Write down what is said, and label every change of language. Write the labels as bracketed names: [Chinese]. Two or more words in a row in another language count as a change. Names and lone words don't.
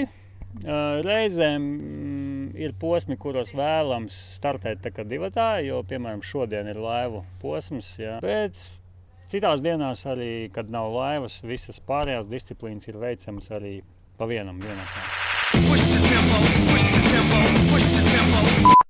[Latvian] Reizēm ir posmi, kuros vēlams startēt tā kā divatā, jo, piemēram, šodien ir laivu posms, jā. Bet citās dienās arī, kad nav laivas, visas pārējās disciplīnas ir veicamas arī pa vienam vienatā. [English] Push the tempo, push the tempo, push the tempo.